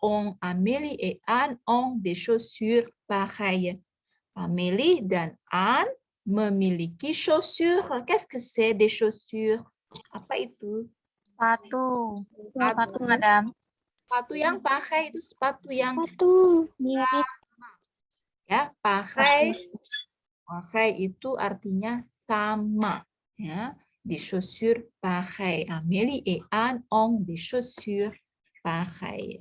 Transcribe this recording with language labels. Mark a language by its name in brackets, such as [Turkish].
[French] Ont, Amélie et Anne ont des chaussures pareilles. [Indonesian] Amélie dan Anne memiliki chaussures. [French] Qu'est-ce que c'est des chaussures? [Indonesian] Apa itu? Sepatu, Madam. Sepatu yang pakai itu sepatu yang Mirip. ya, pakai. Pakai itu artinya sama, ya. [French] Des chaussures pareilles. Amélie et Anne ont des chaussures pareilles.